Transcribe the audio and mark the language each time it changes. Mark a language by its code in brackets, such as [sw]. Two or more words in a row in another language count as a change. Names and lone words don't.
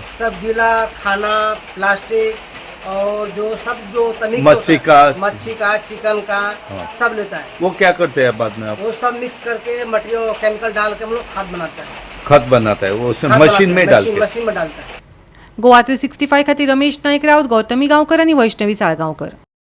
[hi] सब गीला खाना, प्लास्टिक और जो सब जो मच्छी का चिकन का सब लेता है। वो क्या करते हैं बाद में आप? वो सब मिक्स करके मटेरियल केमिकल डाल के हम लोग खाद बनाता है। खत बनाता है वो उसमें मशीन में डालते हैं? मशीन में डालता है। [kok] गोवा 365 खातीर रमेश नायक रावत, गौतमी गांवकर आनी वैष्णवी साळगांवकर।